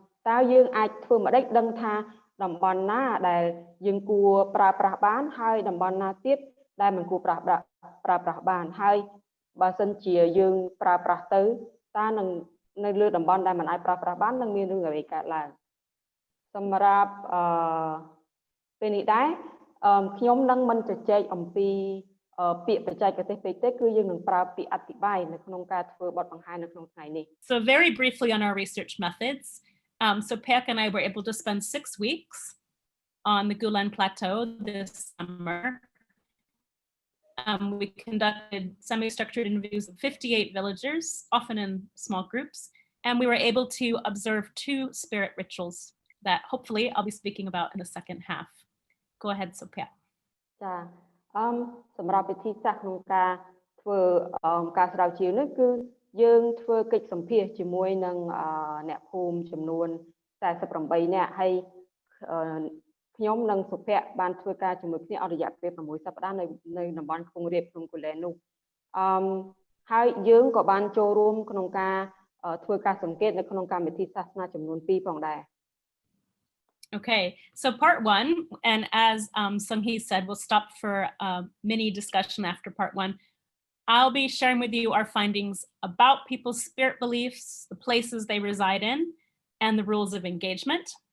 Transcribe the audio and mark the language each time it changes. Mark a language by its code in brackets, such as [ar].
[km] តើយើងអាចធ្វើម្ដេចដឹងថាតំបន់ណាដែលយើងគួរប្រើប្រាស់បានហើយតំបន់ណាទៀតដែលមិនគួរប្រើប្រាស់បានហើយបើសិនជាយើងប្រើប្រាស់ទៅតើនឹងនៅលើតំបន់ដែលមិនអាចប្រើប្រាស់បាននឹងមានរឿងអ្វីកើតឡើងសម្រាប់ពេលនេះដែរ ខ្ញុំនឹងមិនជជែកអំពីពាក្យបច្ចេកទេសពេកទេគឺយើងនឹងប្រើពាក្យអធិប្បាយនៅក្នុងការធ្វើបទបង្ហាញនៅក្នុងថ្ងៃនេះ [en] So very briefly on our research methods, so Peck and I were able to spend 6 weeks on the Kulen Plateau this summer. We conducted semi-structured interviews of 58 villagers, often in small groups, and we were able to observe 2 spirit rituals that hopefully I'll be speaking about in the second half. Go ahead, Sophia. [km] ចាសម្រាប់វិធីសាស្ត្រក្នុងការធ្វើការស្រាវជ្រាវនេះគឺយើងធ្វើកិច្ចសម្ភាសជាមួយនឹងអ្នកភូមិចំនួន48នាក់ហើយខ្ញុំនិងសុភ័ក្របានធ្វើការជាមួយគ្នាអស់រយៈពេល6សប្តាហ៍នៅតំបន់ខ្ពង់រាបក្នុងគូលែននោះហើយយើងក៏បានចូលរួមក្នុងការធ្វើការសង្កេតនៅក្នុងកម្មវិធីសាសនាចំនួន2ផងដែរ [en] Okay, so part 1, and as Sung-hee said, we'll stop for a mini discussion after part 1. I'll be sharing with you our findings about people's spirit beliefs, the places they reside in, and the rules of engagement.